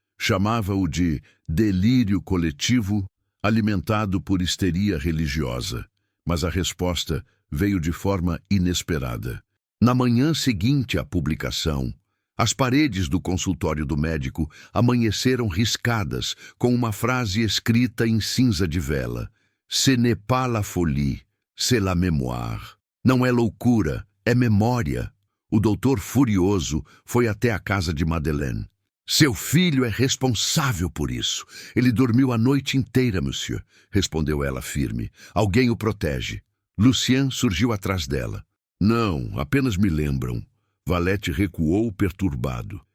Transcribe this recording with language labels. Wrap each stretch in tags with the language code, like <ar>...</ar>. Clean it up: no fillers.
<pt>Chamava-o de delírio coletivo, alimentado por histeria religiosa. Mas a resposta veio de forma inesperada. Na manhã seguinte à publicação, as paredes do consultório do médico amanheceram riscadas com uma frase escrita em cinza de vela.</pt> <fr>Ce n'est pas la folie, c'est la mémoire.</fr> <pt>Não é loucura, é memória. O doutor, furioso, foi até a casa de Madeleine. Seu filho é responsável por isso. Ele dormiu a noite inteira, monsieur, respondeu ela firme. Alguém o protege. Lucien surgiu atrás dela. Não, apenas me lembram. Valete recuou perturbado.</pt>